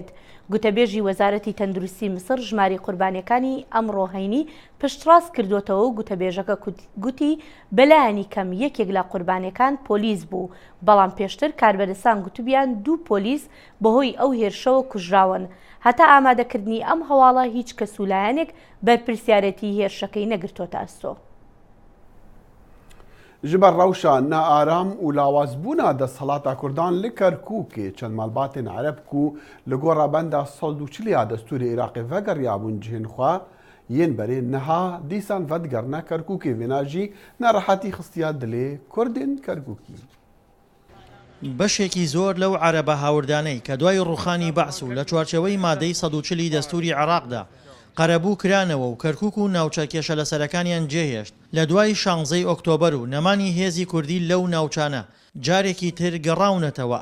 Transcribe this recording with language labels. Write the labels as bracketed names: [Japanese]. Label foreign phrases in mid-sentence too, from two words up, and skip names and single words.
[Central Kurdish] گوتەبێژی وەزارەتی تەندروستی مسر ژماری قوربانیەکانی ئەمڕۆ هەینی پشتڕاست کردوتەوە و گوتەبێژەکە گوتی بەلایەنی کەم یەکێک لە قوربانیەکان پۆلیس بوو، بەڵام پێشتر کاربەدەستان گوتوبیان 2 پۆلیس بەهۆی ئەو هێرشەوە کوژراون. هەتا ئامادەکردنی ئەم هەواڵە هیچ کەسولایەنێک بەرپرسیارەتی هێرشەکەی نەگرتۆتە ئەستۆ. [Kurdish] ji ber rewşa nearam û lawazbûna desthelata Kurdan li Kerkûkê çend malbatên Ereb ku li gora benda soldûçiliya destûrê Iraqê vegeriyabûn cihên xwe yên berê niha dîsan vedigerine Kerkûkê vêna jî nerehetî xistiya dilê Kurdên Kerkûkî. [Central Kurdish] بەشێکی زۆر لەو عەرەبە هاوردانەی کە دوای ڕوخانی بەعس و لە چوارچەوەی مادەی 140 دەستوری عێراقدا قەرەبوو کرانەوە و کەرکووک و ناوچە کێشە لەسەرەکانیان جێهێشت لە دوای 16 ئۆکتۆبەر و نەمانی هێزی کوردی لەو ناوچانە جارێکی تر گەڕاونەتەوە.